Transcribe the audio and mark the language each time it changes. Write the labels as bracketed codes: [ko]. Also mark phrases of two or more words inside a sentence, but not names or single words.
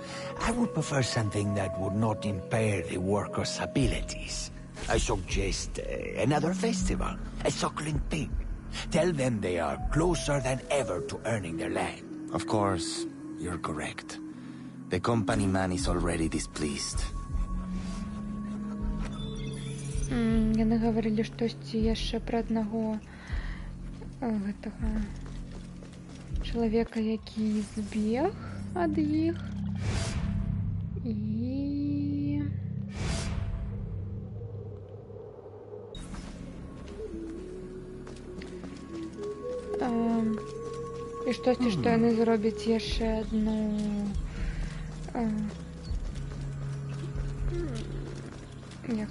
[en] I would prefer something that would not impair the workers' abilities. I suggest another festival, a suckling pig. Tell them they are closer than ever to earning their land. Of course, you're correct. The company man is already displeased. [be] Яны гаварылі штосьці яшчэ пра аднаго гэтага чалавека, які збег ад іх. І штосьці, што яны зробяць яшчэ адну як